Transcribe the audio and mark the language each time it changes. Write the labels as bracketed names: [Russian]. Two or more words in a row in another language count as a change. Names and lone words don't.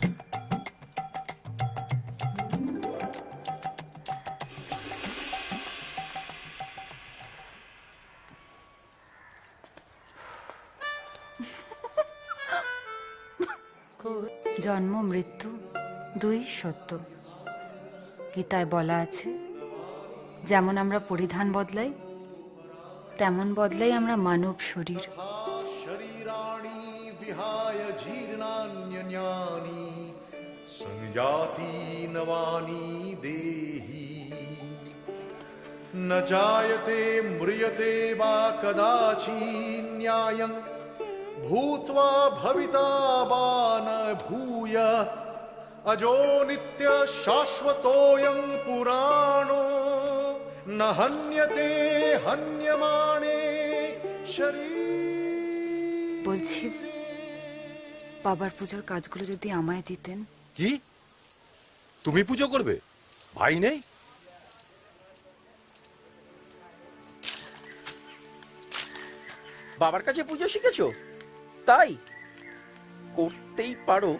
[Bangla] জন্ম মৃত্যু দুই সত্য। গীতায় বলা আছে, যেমন আমরা পরিধান বদলাই তেমন বদলাই আমরা মানব শরীর। [Sanskrit] শরীরাণি বিহায় জীর্ণান্যন্যানি সংয়াতি নবানি দেহি ন জায়তে ম্রিয়তে বা কদাচিন্যায়ং ভূত্বা ভবিতা বা ন ভূয় अजो नित्य शाश्वतोऽयं पुराणो न हन्यते हन्यमाने शरीर। [Bangla] বলছি, বাবার পুজোর কাজগুলো যদি আমায় দিতেন। কি তুমি পুজো করবে? ভাই নেই? বাবার কাছে পুজো শিখেছো? তাই করতেই পারো।